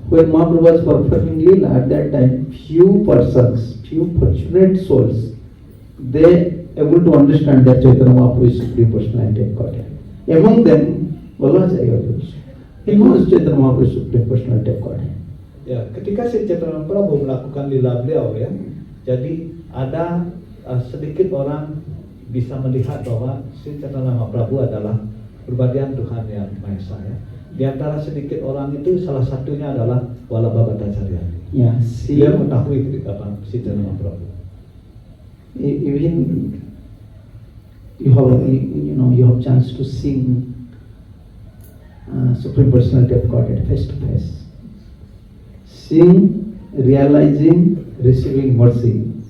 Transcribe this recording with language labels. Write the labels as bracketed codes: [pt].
[en] When Mahaprabhu was performing Leela, at that time, few persons, few fortunate souls, they able to understand that Chaitanya Mahaprabhu is supreme personality of Godhead. Among them, Vallabhacharya also. He knows Chaitanya Mahaprabhu is supreme personality of Godhead. [id] Ya, ketika Sri Chaitanya Mahaprabhu melakukan lila beliau ya, jadi ada sedikit orang bisa melihat bahwa Sri Chaitanya Mahaprabhu adalah kepribadian Tuhan yang Maha Esa ya. Di antara sedikit orang itu salah satunya adalah Vallabha-Bhattacharya. Yeah, Dia mengetahui Sri Chaitanya Mahaprabhu. [en] Even you have chance to sing Supreme Personality of Godhead face to face. seeing, realizing, receiving mercy.